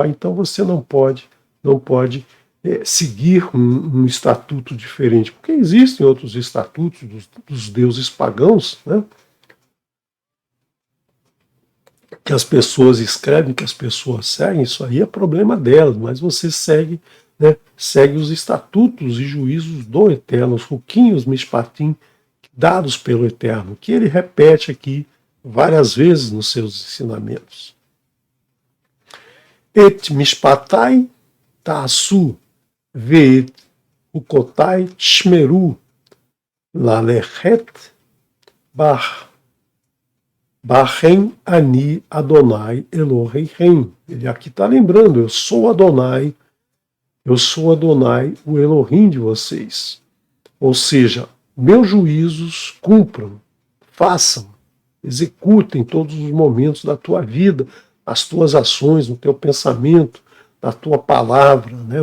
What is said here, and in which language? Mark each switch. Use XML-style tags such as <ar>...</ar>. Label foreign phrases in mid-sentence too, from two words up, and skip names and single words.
<pt>Então você não pode seguir um estatuto diferente, porque existem outros estatutos dos deuses pagãos, né, que as pessoas escrevem, que as pessoas seguem. Isso aí é problema delas, mas você segue, né, segue os estatutos e juízos do Eterno, os</pt> <he>חוקים משפטים</he> <pt>dados pelo Eterno, que ele repete aqui várias vezes nos seus ensinamentos.</pt> <he>את משפטי תעשו ואת חקתי תשמרו ללכת בהם אני אדוני אלוהים.</he> <pt>Ele aqui está lembrando, eu sou Adonai, o Elohim de vocês. Ou seja, meus juízos cumpram, façam, executem todos os momentos da tua vida, as tuas ações, no teu pensamento, na tua palavra, né?</pt>